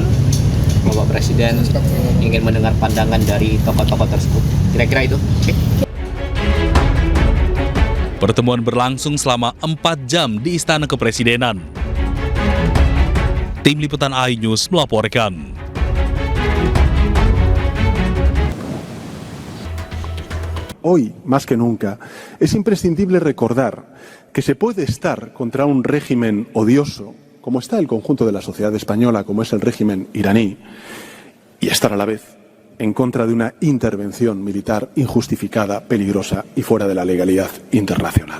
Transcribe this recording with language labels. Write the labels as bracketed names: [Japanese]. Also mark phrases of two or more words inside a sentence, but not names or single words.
[Indonesian] Bapak Presiden ingin mendengar pandangan dari tokoh-tokoh tersebut. Kira-kira itu. Okay. Pertemuan berlangsung selama 4 jam di Istana Kepresidenan. Tim Liputan iNews melaporkan. [Spanish] Hoy, más que nunca, es imprescindible recordar que se puede estar contra un régimen odioso, como está el conjunto de la sociedad española, como es el régimen iraní, y estar a la vez en contra de una intervención militar injustificada, peligrosa y fuera de la legalidad internacional.